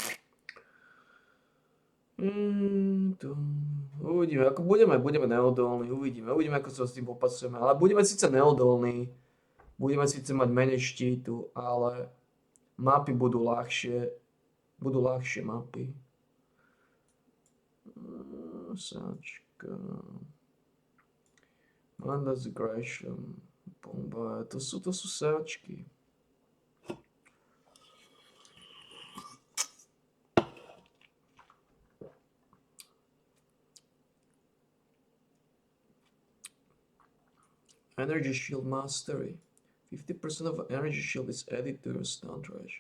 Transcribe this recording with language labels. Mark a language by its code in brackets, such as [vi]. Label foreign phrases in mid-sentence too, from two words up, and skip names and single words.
[sk] Uvidíme, ako budeme neodolní, uvidíme, ako sa s tým popasujeme, ale budeme síce neodolní, budeme síce mať menej štítu, ale mapy budú ľahšie mapy. Sáčka, Manda's Aggression, bomba, to sú sáčky. [en] Energy Shield Mastery. 50% of Energy Shield is added to your stun ratio.